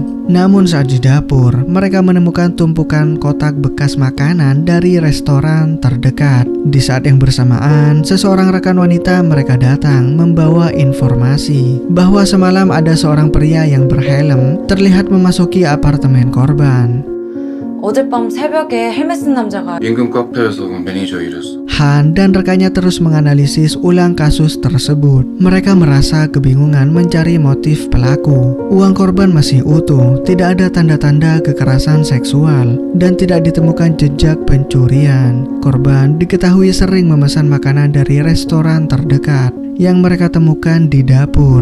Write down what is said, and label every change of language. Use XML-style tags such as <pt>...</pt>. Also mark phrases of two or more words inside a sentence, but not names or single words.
<id>Namun saat di dapur, mereka menemukan tumpukan kotak bekas makanan dari restoran terdekat. Di saat yang bersamaan, seseorang rekan wanita mereka datang membawa informasi bahwa semalam ada seorang pria yang berhelm terlihat memasuki apartemen korban.</id> <ko>어젯밤 새벽에 헬멧 쓴 남자가 임금 카페에서 매니저 일했어.</ko> <id>Han dan rekannya terus menganalisis ulang kasus tersebut. Mereka merasa kebingungan mencari motif pelaku. Uang korban masih utuh, tidak ada tanda-tanda kekerasan seksual, dan tidak ditemukan jejak pencurian. Korban diketahui sering memesan makanan dari restoran terdekat yang mereka temukan di dapur.</id>